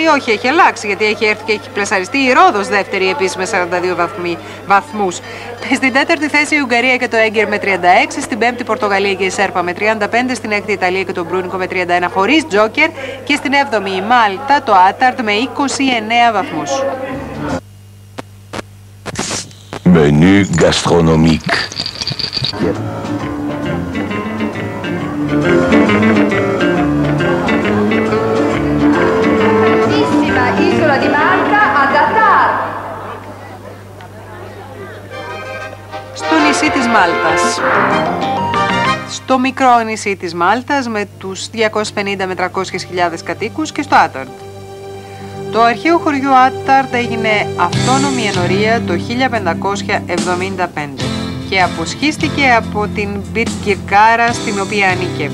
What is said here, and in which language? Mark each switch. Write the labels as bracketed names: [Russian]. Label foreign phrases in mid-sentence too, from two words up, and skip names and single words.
[Greek] Όχι, έχει αλλάξει γιατί έχει έρθει και έχει πλασαριστεί. Η Ρόδος δεύτερη επίσης με 42 βαθμούς. Στην τέταρτη θέση η Ουγγαρία και το Έγκερ με 36. Στην πέμπτη Πορτογαλία και η Σέρπα με 35. Στην έκτη Ιταλία και το Μπρούνικο με 31 χωρίς Τζόκερ. Και στην έβδομη η Μάλτα, το Άταρντ με 29 βαθμούς. [French] Menu gastronomique. [Italian] Isola di Malta ad Attar. [Greek] Στο νησί της Μάλτας. Στο μικρό νησί της Μάλτας με τους 250 με 300.000 κατοίκους και στο Άταρντ. Το αρχαίο χωριό Άταρντ έγινε αυτόνομη ενορία το 1575 και αποσχίστηκε από την Μπιτκυρκάρα στην οποία ανήκε.